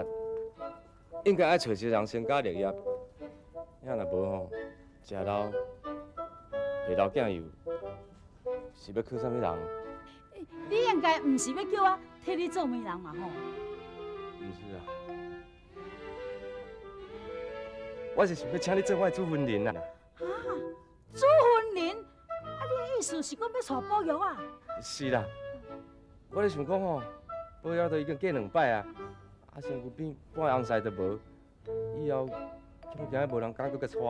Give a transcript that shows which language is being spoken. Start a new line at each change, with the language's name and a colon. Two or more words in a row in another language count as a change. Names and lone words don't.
Min Nan Chinese: 应该爱找一个人成家立业，遐若无吼，食老陪老囝幼，是要靠啥物人？你应该毋是要叫我替你做媒人嘛吼？毋是啊，我是想要请你做我的主婚人啊。主婚人？啊，你的意思是讲要娶宝玉啊？是啦，我咧想讲吼，宝玉都已经嫁2摆啊，啊身躯边半个红婿都无，以后恐惊无人敢搁甲娶。